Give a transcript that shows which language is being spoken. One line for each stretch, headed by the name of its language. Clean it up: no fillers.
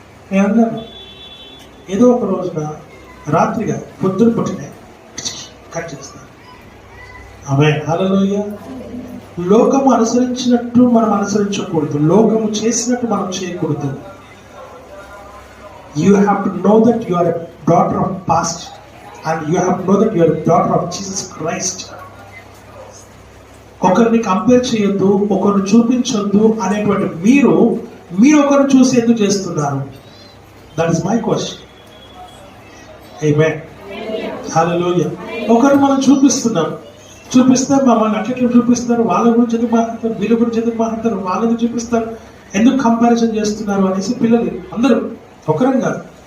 Telugu: నేను అన్నాను, ఏదో ఒక రోజున రాత్రిగా పొద్దున పుట్టినే కట్ చేస్తాను. ఆమేన్. హల్లెలూయా. లోకము అనుసరించినట్టు మనం అనుసరించకూడదు, లోకము చేసినట్టు మనం చేయకూడదు.
English: You have to know that you are a daughter of past, and you have to know that you are a daughter of Jesus Christ.
Telugu: ఒకరిని కంపేర్ చేయొద్దు, ఒకరిని చూపించొద్దు అనేటువంటి మీరు ఒకరిని చూసి ఎందుకు చేస్తున్నారు?
English: That is my question.
Telugu: ఆమేన్. హల్లెలూయా. ఒకరు మనం చూపిస్తే మమ్మల్ని అట్లా చూపిస్తారు, వాళ్ళ గురించి ఎందుకు మాట్లాడతారు, వీళ్ళ గురించి ఎందుకు మాట్లాడతారు, వాళ్ళని చూపిస్తారు, ఎందుకు కంపారిజన్ చేస్తున్నారు అనేసి పిల్లలు అందరూ ఒకరం కాదు.